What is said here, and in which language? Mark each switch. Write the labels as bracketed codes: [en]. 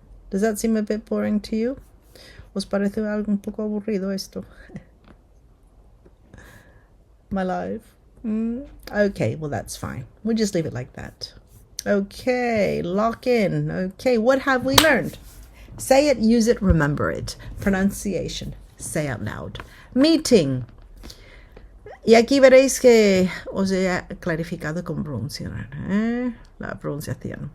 [en] Does that seem a bit boring to you? [es] ¿Os parece algo un poco aburrido esto? [en] My life. Okay, well, that's fine. We'll just leave it like that. Okay, lock in. Okay, what have we learned? Say it, use it, remember it. Pronunciation. Say out loud. Meeting. [es] Y aquí veréis que os he clarificado cómo pronunciar, la pronunciación.